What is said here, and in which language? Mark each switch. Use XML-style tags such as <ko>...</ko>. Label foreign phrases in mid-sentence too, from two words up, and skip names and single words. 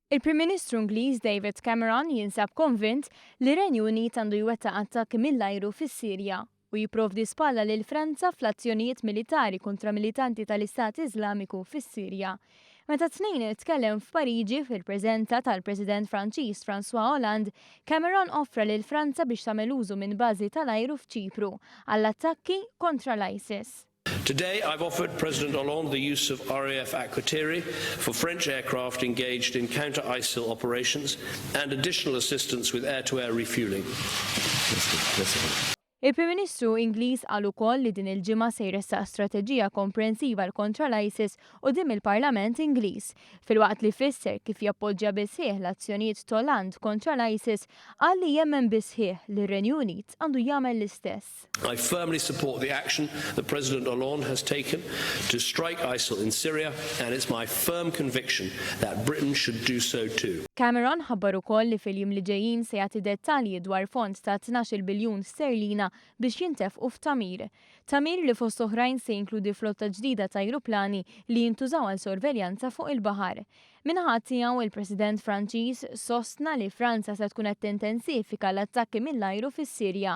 <mt>Il-Prim Ministru Ingliż David Cameron jinsab konvint li Renju Unit għandu jwettaq attakki mill-ajru fis-Sirja u jipprovdi spalla lil Franza fl-azzjonijiet militari kontra militanti tal-Istat Iżlamiku fis-Sirja. Meta tnejn tkellem f'Pariġi fil-preżenza tal-President Franċiż François Hollande, Cameron offra lil Franza biex tagħmel użu minn bażi tal-ajru f'Ċipru għall-attakki kontra l-ISIS.</mt> <en>Today, I've offered President Hollande the use of RAF Aquatiri for French aircraft engaged in counter-ISIL operations and additional assistance with air-to-air refuelling.</en> <mt>Il-Prim Ministru Ingliż qal ukoll li din il-ġimgħa se jressaq strateġija komprensiva kontra l-ISIS quddiem il-Parlament Ingliż. Filwaqt li fisser kif jappoġġja bisħieħ l-azzjonijiet ta' Hollande kontra l-ISIS qal li jemmen bisħieħ li r-Renju Unit għandu jagħmel l-istess.</mt> <en>I firmly support the action that President Hollande has taken to strike ISIL in Syria, and it's my firm conviction that Britain should do so too.</en> <mt>Cameron ħabbar ukoll li fil-jiem li ġejjin se jagħti dettalji dwar fond ta' 12 biljun sterlina biex jintefqu f'Tamir. Tamir li fost oħrajn se jinkludi flotta ġdida ta' ajruplani li jintużaw għal sorveljanza fuq il-baħar. Minħat tiegħu il-President Franċiż sostna li Franza se tkun qed tintensifika l-attakki mill-ajru fis-Sirja.</mt>